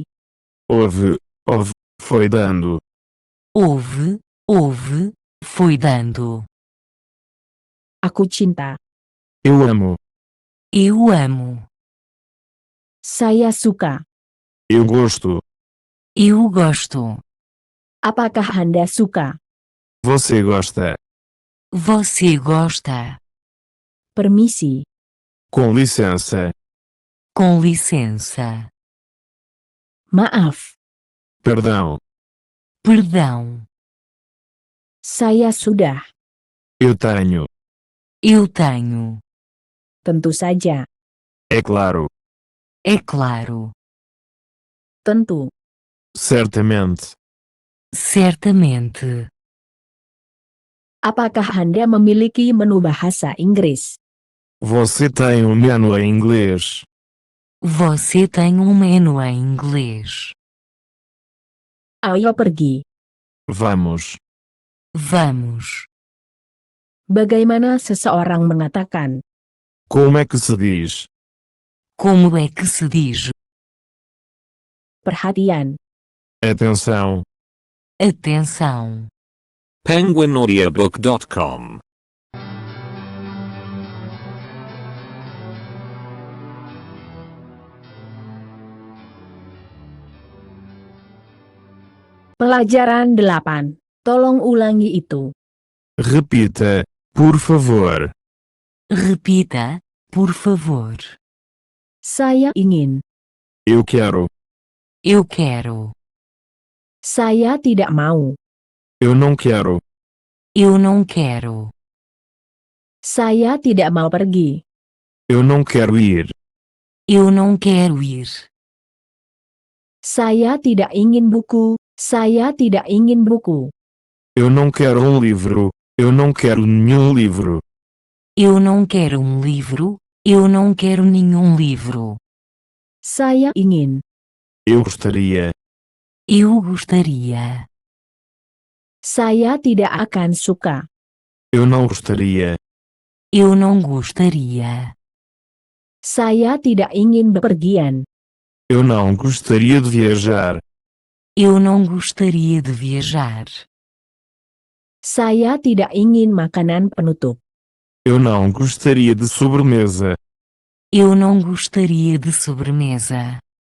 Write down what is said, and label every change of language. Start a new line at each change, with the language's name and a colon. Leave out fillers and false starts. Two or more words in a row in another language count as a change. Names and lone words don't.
Portuguese: Houve, foi dando. Houve, foi dando.
Indonesian: Aku cinta.
Portuguese: Eu amo. Eu amo.
Indonesian: Saya suka.
Portuguese: Eu gosto. Eu gosto.
Indonesian: Apakah Anda suka?
Portuguese: Você gosta. Você gosta.
Indonesian: Permisi.
Portuguese: Com licença. Com licença.
Indonesian: Maaf.
Portuguese: Perdão. Perdão.
Indonesian: Saya sudah.
Portuguese: Eu tenho. Eu tenho.
Indonesian: Tentu saja.
Portuguese: É claro. É claro.
Indonesian: Tentu.
Portuguese: Certamente. Certamente.
Indonesian: Apakah Anda memiliki menu bahasa Inggris?
Portuguese: Você tem um menu em inglês. Você tem um menu em inglês.
Indonesian: Ayo pergi.
Portuguese: Vamos. Vamos.
Indonesian: Bagaimana seseorang mengatakan?
Portuguese: Como é que se diz? Como é que se diz?
Indonesian: Perhatian.
Portuguese: Atenção. Atenção. penguinaudiobook.com.
Indonesian: Pelajaran 8. Tolong ulangi itu.
Portuguese: Repita, por favor. Repita, por favor.
Indonesian: Saya ingin.
Portuguese: Eu quero. Eu quero.
Indonesian: Saya tidak mau.
Portuguese: Eu não quero. Eu não quero.
Indonesian: Saya tidak mau pergi.
Portuguese: Eu não quero ir. Eu não quero ir.
Indonesian: Saya tidak ingin buku. Saya tidak ingin buku.
Portuguese: Eu não quero um livro. Eu não quero nenhum livro. Eu não quero um livro. Eu não quero nenhum livro.
Indonesian: Saya ingin.
Portuguese: Eu gostaria. Eu gostaria.
Indonesian: Saya tidak akan suka.
Portuguese: Eu não gostaria. Eu não gostaria.
Indonesian: Saya tidak ingin bepergian.
Portuguese: Eu não gostaria de viajar. Eu não gostaria de viajar.
Indonesian: Saya tidak ingin makanan penutup.
Portuguese: Eu não gostaria de sobremesa. Eu não gostaria de sobremesa.